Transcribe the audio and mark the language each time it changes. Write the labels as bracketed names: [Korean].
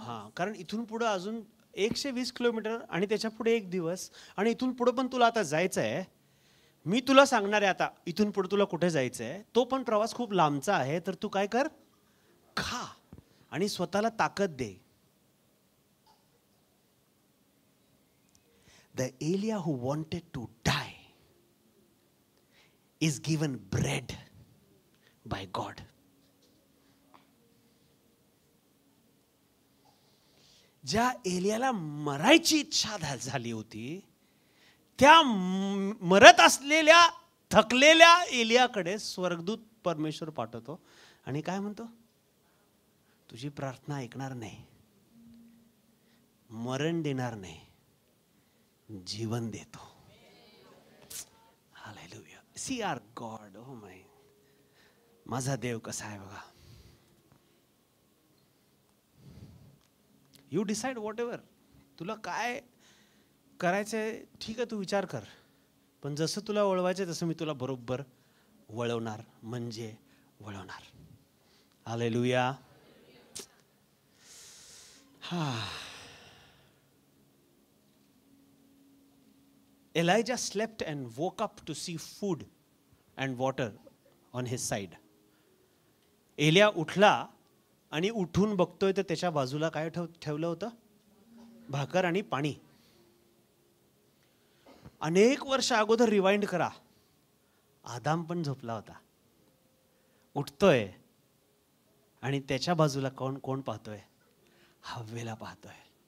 [Marathi] हा, कारण इथून पुढे अजून 120 किलोमीटर आणि त्याच्या पुढे 1 दिवस, आणि इथून पुढे पण तुला आता जायचं आहे. मी तुला सांगणार आहे आता इथून पुढे तुला कुठे जायचं आहे. तो पण प्रवास खूप लांबचा आहे, तर तू काय कर, खा आणि स्वतःला ताकद दे. [English] The Elijah who wanted to die is given bread by God. [Marathi] ज्या एलियाला मरायची इच्छा झाली होती, त्या मरत असलेल्या थकलेल्या एलियाकडे स्वर्गदूत परमेश्वर पाठवतो आणि काय म्हणतो, तुझी प्रार्थना ऐकणार नाही, मरण देणार नाही, जीवन देतो. Hallelujah. [English] See our God. [Marathi] Oh my, माझा देव कसा आहे बघा. [English] you decide whatever, [Marathi] तुला काय करायचंय ठीक आहे, तू विचार कर, पण जसं तुला वळवायचंय तसं मी तुला बरोबर वळवणार, म्हणजे वळवणार. हालेलुया. [English] हा, Elijah slept and woke up to see food and water on his side. [Marathi] Elia उठला आणि उठून बघतोय तर त्याच्या बाजूला काय ठेवलं होतं, भाकर आणि पाणी. अनेक वर्ष अगोदर रिवाइंड करा, आदाम पण झोपला होता, उठतोय आणि त्याच्या बाजूला कोण पाहतोय, हव्वेला पाहतोय.